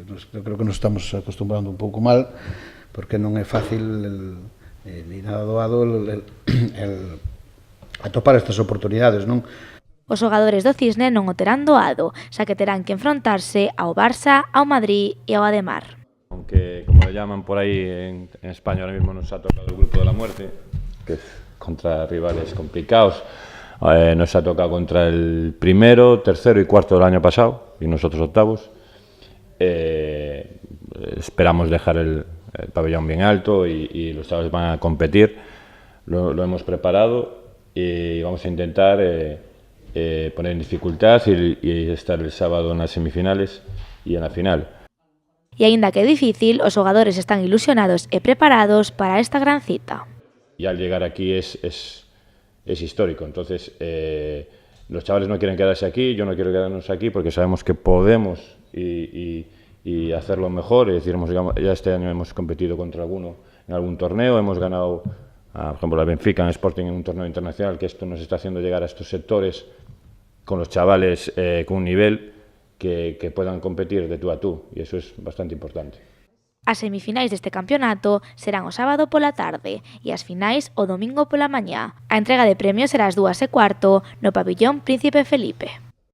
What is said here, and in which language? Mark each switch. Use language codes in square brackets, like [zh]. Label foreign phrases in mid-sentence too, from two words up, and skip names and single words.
[gl] Eu creo que nos estamos acostumbrando un pouco mal porque non é fácil ni nada doado atopar estas oportunidades, non? Os xogadores do Cisne non o terán doado, xa que terán que enfrontarse ao Barça, ao Madrid e ao Ademar. [es] Aunque, como le llaman por ahí en España, ahora mismo nos ha tocado el grupo de la muerte, que es contra rivales complicados. Nos ha tocado contra el primero, tercero y cuarto del año pasado, y nosotros octavos. Esperamos dejar el pabellón bien alto y los chavales van a competir. Lo hemos preparado y vamos a intentar poner en dificultad y estar el sábado en las semifinales y en la final. [gl] E aínda que é difícil, os xogadores están ilusionados e preparados para esta gran cita. [es] Y al llegar aquí es histórico, entonces los chavales no quieren quedarse aquí, yo no quiero quedarnos aquí porque sabemos que podemos y hacerlo mejor. Es decir, ya este año hemos competido contra alguno en algún torneo, hemos ganado, por ejemplo, la Benfica en Sporting en un torneo internacional, que esto nos está haciendo llegar a estos sectores con los chavales con un nivel que puedan competir de tú a tú, y eso es bastante importante. [gl] As semifinais deste campeonato serán o sábado pola tarde e as finais o domingo pola mañá. A entrega de premios será ás 2:15 no Pabillón Príncipe Felipe.